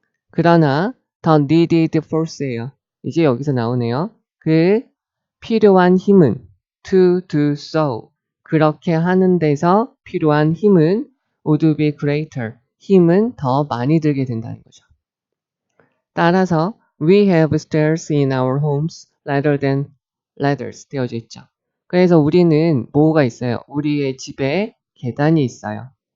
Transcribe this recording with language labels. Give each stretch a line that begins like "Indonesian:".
Korean: 그러나 더
English: needed force
Korean: 예요. 이제 여기서 나오네요. 그 필요한 힘은
English: to do so.
Korean: 그렇게 하는 데서 필요한 힘은
English: would be greater.
Korean: 힘은 더 많이 들게 된다는 거죠. 따라서
English: we have stairs in our homes rather than ladders
Korean: 되어져 있죠. 그래서 우리는 뭐가 있어요? 우리의 집에 계단이 있어요.